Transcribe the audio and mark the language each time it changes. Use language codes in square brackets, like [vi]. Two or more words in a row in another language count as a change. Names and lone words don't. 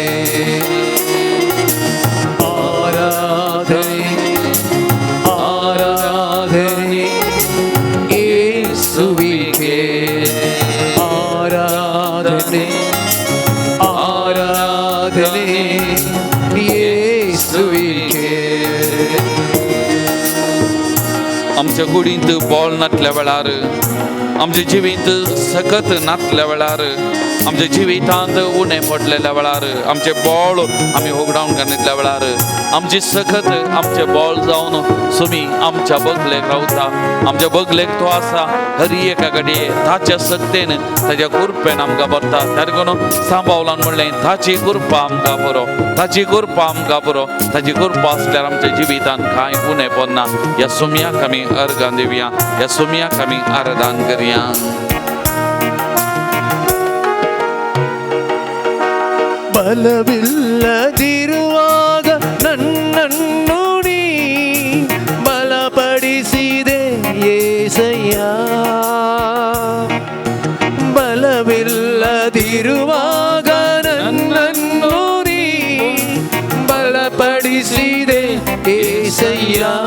[kn] ಆರಾಧನೆ ಆರಾಧನೆ ಯೇಸುವಿಗೆ. ಆರಾಧನೆ ಆರಾಧನೆ ಯೇಸುವಿಗೆ. [kok] आमच्या कुडींत बॉल नातल्या वेळार, आमच्या जिवींत सकत नातल्या वेळार, आमच्या जिवितांत उणें पडलेल्या वेळार, आमचे बॉल आमी होगडावन घालिल्ल्या वेळार, आमची सकत आमचे बॉल जावन सुमी आमच्या बगलेक रावता. आमच्या बगलेक तो आसा हर एका घडये ताच्या सक्तेन ताच्या कृपेन आमकां भरता. त्या देखून सांबावलान म्हणलें ताची कृपा आमकां पुरो, ताची कृपा आमकां पुरो. ताची कृपा आसल्यार आमच्या जिवितांत कांय उणें पडना. ह्या सुमयाक आमी अर्गां दिवया, ह्या सुमयाक आमी आराधन करया. [kn] ಬಲವಿಲ್ಲದಿರುವಾಗ ನನ್ನನ್ನು ನೀ ಬಲಪಡಿಸಿದೆ యేసయ్య. ಬಲವಿಲ್ಲದಿರುವಾಗ ನನ್ನನ್ನು ನೀ ಬಲಪಡಿಸಿದೆ యేసయ్య.